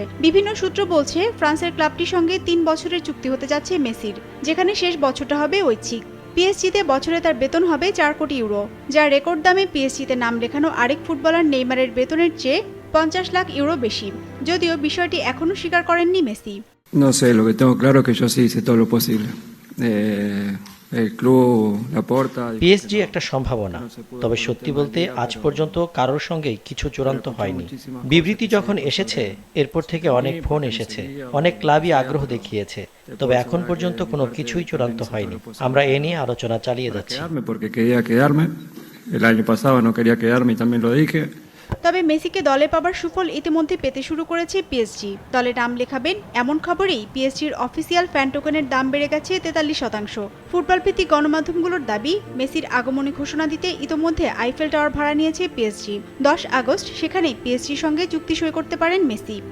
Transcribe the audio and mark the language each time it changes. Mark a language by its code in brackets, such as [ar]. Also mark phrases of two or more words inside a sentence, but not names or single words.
[bn] বিভিন্ন সূত্র বলছে ফ্রান্সের ক্লাবটির সঙ্গে 3 বছরের চুক্তি হতে যাচ্ছে মেসির, যেখানে শেষ বছরটা হবে ঐচ্ছিক। পিএসজিতে বছরে তার বেতন হবে 4 কোটি ইউরো, যা রেকর্ড দামে পিএসজিতে নাম লেখানো আরেক ফুটবলার নেইমারের বেতনের চেয়ে 50 লাখ ইউরো বেশি। যদিও বিষয়টি এখনো স্বীকার করেননি মেসি। [es] No sé, lo que tengo claro es que yo sí hice todo lo posible. El club, la Porta. [bn] পিএসজি একটা সম্ভাবনা, তবে সত্যি বলতে আজ পর্যন্ত কারোর সঙ্গে কিছু চূড়ান্ত হয়নি। বিবৃতি যখন এসেছে এরপর থেকে অনেক ফোন এসেছে, অনেক ক্লাবই আগ্রহ দেখিয়েছে, তবে এখন পর্যন্ত কোনো কিছুই চূড়ান্ত হয়নি। আমরা এ নিয়ে আলোচনা চালিয়ে যাচ্ছি। [es] Porque quería quedarme. El año pasado no quería quedarme y también lo dije. [bn] তবে মেসিকে দলে পাবার সুফল ইতিমধ্যে পেতে শুরু করেছে পিএসজি। দলে নাম লেখাবেন এমন খবরেই পিএসজির [en] official fan token [bn] দাম বেড়ে গেছে 43%। ফুটবল ভিত্তিক গণমাধ্যমগুলোর দাবি, মেসির আগমনী ঘোষণা দিতে ইতিমধ্যে আইফেল টাওয়ার ভাড়া নিয়েছে পিএসজি। 10 আগস্ট সেখানেই পিএসজির সঙ্গে চুক্তি সই করতে পারেন মেসি।